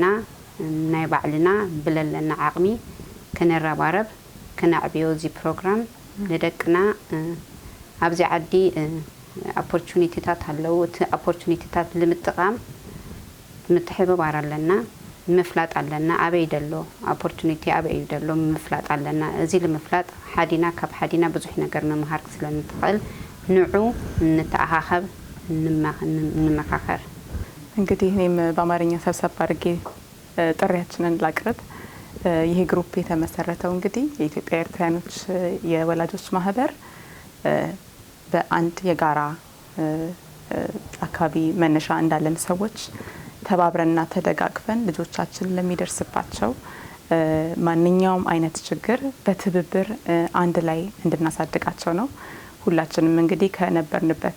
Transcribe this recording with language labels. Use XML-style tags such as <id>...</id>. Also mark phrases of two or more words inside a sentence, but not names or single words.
<ti>ናይ ባዕልና ብለለና ዓቕሚ ክንረባረብ ክነዕብዮ እዚ ፕሮግራም ለደቅና ኣብዚ ዓዲ ኦፖርቹኒቲታት ኣለው እቲ ኦፖርቹኒቲታት ልምጥቃም ምትሕብባር ኣለና ምፍላጥ ኣለና ኣበይ ደሎ ኦፖርቹኒቲ ኣበይ ደሎ ምፍላጥ ኣለና እዚ ለምፍላጥ ሓዲና ካብ ሓዲና ብዙሕ ነገር መምሃር ስለንትኽእል ንዑ ንተኣኻኸብ ንመካከር</ti> <am>እንግዲህ እኔም በአማርኛ ሰብሰብ አድርጌ ጥሪያችንን ላቅርብ ይሄ ግሩፕ የተመሰረተው እንግዲህ የኢትዮጵያ ኤርትራያኖች የወላጆች ማህበር በአንድ የጋራ አካባቢ መነሻ እንዳለን ሰዎች ተባብረንና ተደጋግፈን ልጆቻችን ለሚደርስባቸው ማንኛውም አይነት ችግር በትብብር አንድ ላይ እንድናሳድጋቸው ነው ሁላችንም እንግዲህ ከነበርንበት</am>